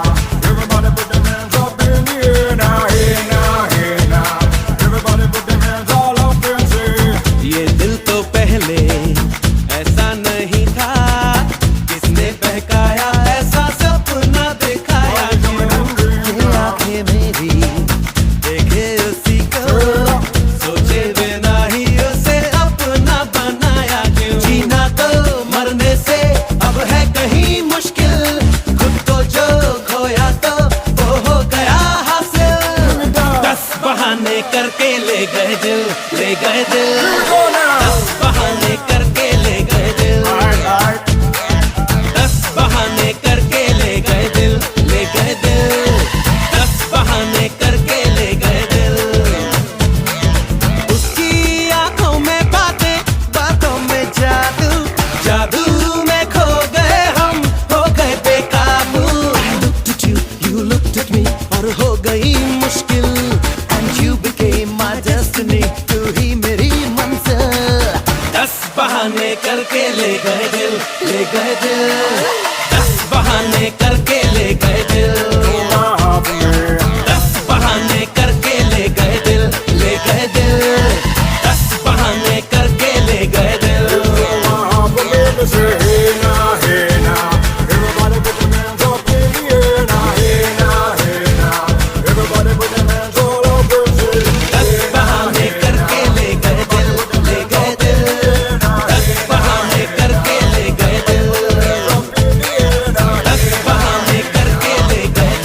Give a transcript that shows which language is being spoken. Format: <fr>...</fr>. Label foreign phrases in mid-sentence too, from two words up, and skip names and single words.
<en>Everybody put them hands up in the air now. Hey now, hey now. Everybody put them hands all up and say.</en> <hi>ये दिल तो पहले ऐसा नहीं था, किसने बहकाया ऐसा सपना दिखाया क्यों? ये आंखें मेरी देखे उसी को, सोचे बिना ही उसे अपना बनाया क्यों? जीना तो मरने से अब है कहीं मुश्किल, खुद को जो खोया तो वो हो गया हासिल। 10 बहाने करके ले गए दिल, ले गए दिल।</hi> <en>Here we go now.</en> <hi>10 बहाने करके ले गए दिल,</hi> <en>Alright, alright.</en> <hi>10 बहाने करके ले गए दिल, ले गए दिल। 10 बहाने करके ले गए दिल। उसकी आंखों में बातें, बातों में जादू, जादू में खो गए हम, हो गए बेकाबू।</hi> <en>I looked at you, you looked at me,</en> <hi>और हो गई मुश्किल।</hi> <en>And you became my destiny,</en> <hi>तू ही मेरी मंजिल। 10 बहाने करके ले गए दिल, ले गए दिल। 10 बहाने करके ले गए दिल,</hi> <en>Stole my heart from me.</en> <hi>10 बहाने करके ले गए दिल, ले गए दिल। 10 बहाने करके ले गए दिल।</hi> <en>Stole my heart from me. They say hey now, hey now. Everybody put them hands up in the air now. Hey now, hey now. Everybody put them hands all up and say.</en> <hi>10 बहाने करके ले गए दिल, ले गए दिल। 10 बहाने करके ले गए दिल,</hi> <en>Up in the air now.</en> <hi>10 बहाने करके ले गए</hi>